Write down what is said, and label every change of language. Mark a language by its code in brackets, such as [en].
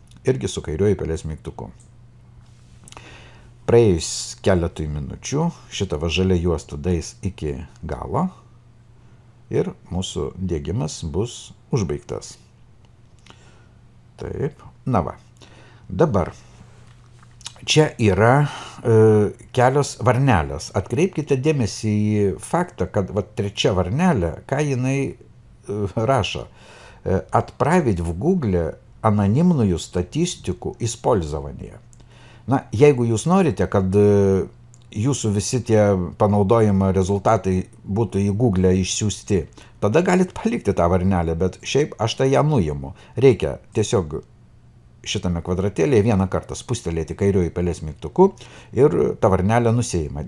[lt] Irgi su kairiuoju pelės mygtuku. Praėjus keletui minučių šitą žalia juosta daeis iki galo ir mūsų diegimas bus užbaigtas. Taip, na va. Dabar čia yra kelios varnelės. Atkreipkite dėmesį į faktą, kad trečia varnelė, ką jinai rašo. [ru] Отправить в Google анонимную статистику использования. [lt] Na, jeigu jūs norite, kad jūsų visi tie panaudojimo rezultatai būtų į Google išsiųsti, tada galit palikti tą varnelę, bet šiaip aš tai ją nuimu. Reikia tiesiog šitame kvadratėlėje vieną kartą spustelėti kairiuoju pelės mygtuku ir ta varnelė nusėjimai.